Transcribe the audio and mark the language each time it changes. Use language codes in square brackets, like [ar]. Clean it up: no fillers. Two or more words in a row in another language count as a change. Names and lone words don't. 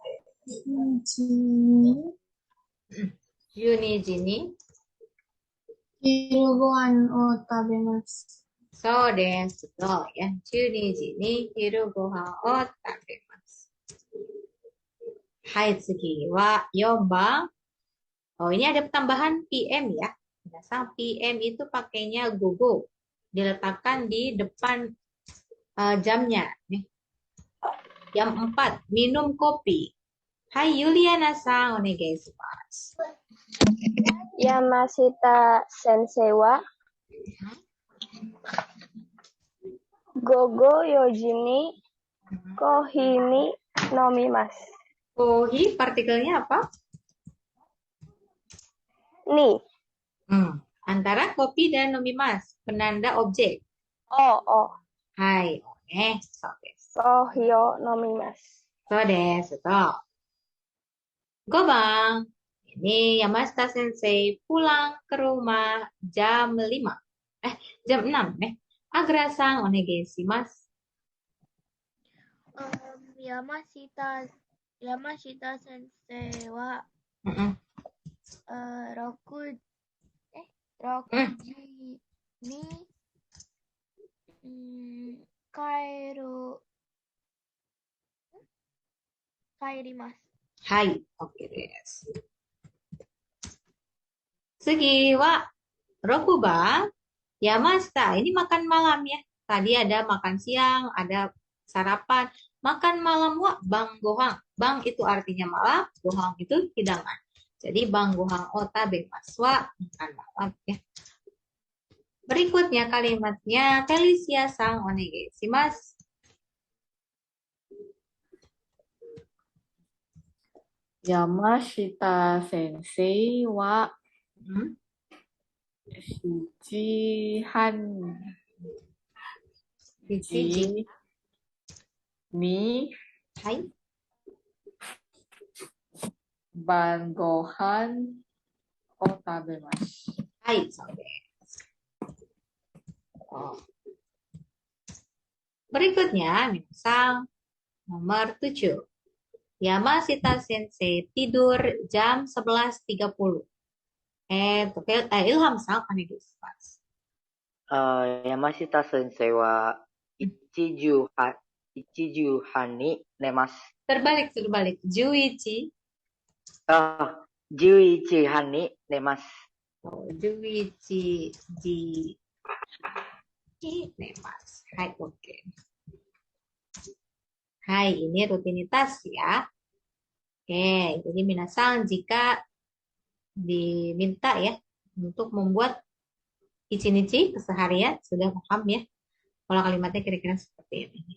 [ja] 12 時に昼ご飯を食べます。そうです。そうや。12時に昼ご飯を食べます。はい、次は4番. [id] Oh, ini ada tambahan PM ya. Biasa PM itu pakainya gogo. Diletakkan di depan jamnya. Nih. Jam 4, minum kopi. Hai, [ja] Yuliana-san, onegaishimasu. 山下先生は午後 4時にコーヒーに飲みます。 Kohi, [id] partikelnya apa? [ja] Ni. [id] Antara kopi dan nomimas, penanda objek. [ja] O. はい、そうです. コーヒーを飲みます。そうですと。5番. [id] Ini Yamashita Sensei pulang ke rumah jam 5. Jam 6. [ja] Agra-san onegaishimasu. 山下先生は 6時に帰ります。はい、OK です。次は6番. [id] Yamashita, ini makan malam ya. Tadi ada makan siang, ada sarapan. Makan malam [ja] は晩ご飯. [id] Bang itu artinya malam, gohang itu hidangan. Jadi [ja] 晩ご飯を食べます [id] wa makan malam ya. Berikutnya kalimatnya Felicia-san onegaishimasu. [ja] 山下先生は 7時にはい。晩ご飯を食べます。はい、そうです。 [id] Berikutnya, misal nomor 7. Yamashita Sensei tidur jam 11.30. [ja] Ilham-san, onegaishimasu. 山下先生は 1時半に寝ます。 Terbalik. 11. 11時半に寝ます。 11時に寝ます。はい、OK. [id] Hai, ini rutinitas ya. Oke, jadi minasan jika diminta ya untuk membuat ichi-nichi keseharian sudah paham ya. Kalau kalimatnya kira-kira seperti ini.